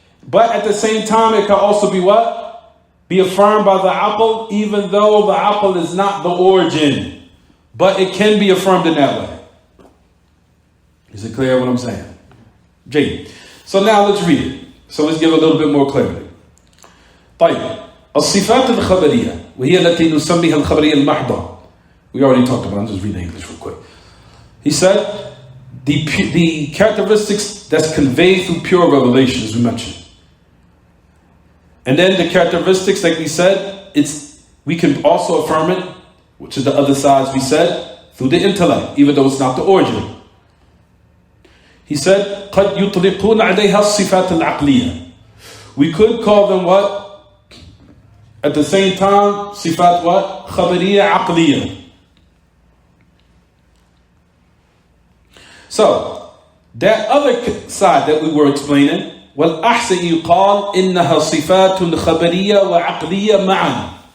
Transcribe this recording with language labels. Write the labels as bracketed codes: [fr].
[en] But at the same time, it can also be what? Be affirmed by the aql, even though the aql is not the origin. But it can be affirmed in that way. Is it clear what I'm saying? Jay. So now let's read it. So let's give a little bit more clarity. [ar] طيب. الصفات الخبرية وهي التي نسميها الخبرية المحضة. [en] We already talked about it. I'm just reading English real quick. He said the characteristics that's conveyed through pure revelation, as we mentioned. And then the characteristics, like we said, we can also affirm it, which is the other sides we said, through the intellect, even though it's not the origin. He said, [ar] قد يطلقون عليها الصفات العقلية. [en] We could call them what? At the same time, صفات what? [ar] خبرية عقلية. [en] So, that other side that we were explaining, [ar] والأحسن يقال إنها صفات خبرية وعقلية معا.